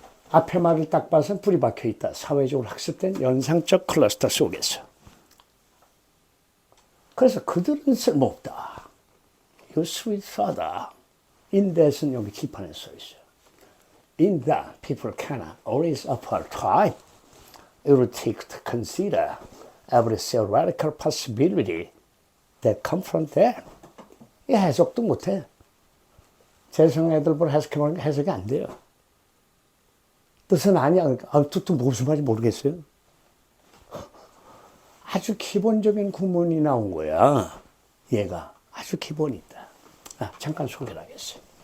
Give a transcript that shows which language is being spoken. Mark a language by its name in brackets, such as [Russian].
[Korean] 앞에 말을 딱 봐서 뿌리 박혀 있다. 사회적으로 학습된 연상적 클러스터 속에서. 그래서 그들은 쓸모없다. 이거 스윗하다. [English] In that [Korean] 은 여기 기판에 써 있어요. [English] In that people cannot always afford time. It will take to consider every theoretical possibility that confront them. [Korean] 이 해석도 못해. 재성 애들 보러 해석해보는 게 해석이 안 돼요. 뜻은 아니야. 또 무슨 말인지 모르겠어요. 아주 기본적인 구문이 나온 거야. 얘가 아주 기본이다. 잠깐 소개를 하겠어요.